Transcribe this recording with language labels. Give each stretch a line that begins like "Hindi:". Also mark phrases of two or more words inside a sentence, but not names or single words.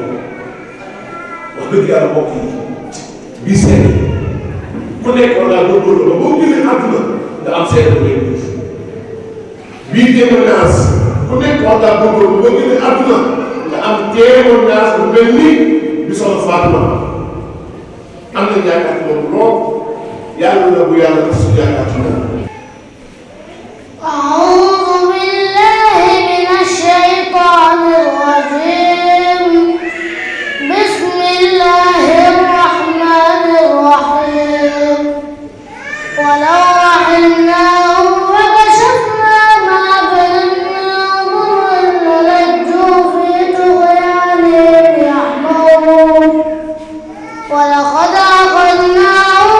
Wolof: wax dëgg yàlla mbokk yi bii seede ku nekk war ngaa góorgóorlu ba boo génnee àdduna nga am seede bu lay def bii témoignage ku nekk war ngaa góorgóorlu ba boo génnee àdduna nga am témoignage bu mel ni bi soxna Fatima am nañ yaakaar ci moom lool yàlla na bu yàlla def suñu yaakaar ci moom.
Arabic: أعوذ بالله من الشيطان الرجيم بسم الله الرحمن الرحيم ولو رحمناهم وكشفنا ما بهم من ضر للجوا في طغيانهم يعمهون ولقد أخذناهم